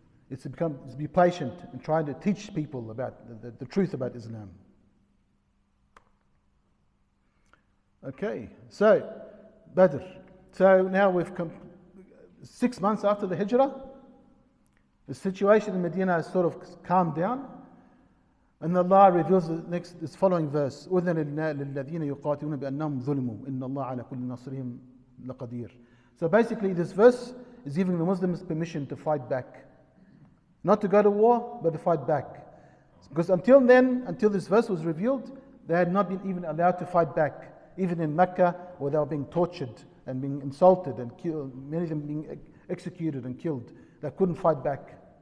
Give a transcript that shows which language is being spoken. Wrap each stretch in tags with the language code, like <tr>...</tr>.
<en>It's to be patient and try to teach people about the truth about Islam. Okay, so Badr. So now we've come 6 months after the Hijrah. The situation in Medina has sort of calmed down. And Allah reveals this following verse:</en> <ar>أُذِنَ لِلَّذِينَ يُقَاتِلُونَ بِأَنَّهُمْ ظُلِمُوا إِنَّ اللَّهَ عَلَى كُلِّ نَصْرِهِمْ لَقَدِيرٌ.</ar> <en>So basically this verse is giving the Muslims permission to fight back. Not to go to war, but to fight back. Because until then, until this verse was revealed, they had not been even allowed to fight back. Even in Mecca, where they were being tortured and being insulted and killed, many of them being executed and killed, they couldn't fight back.</en>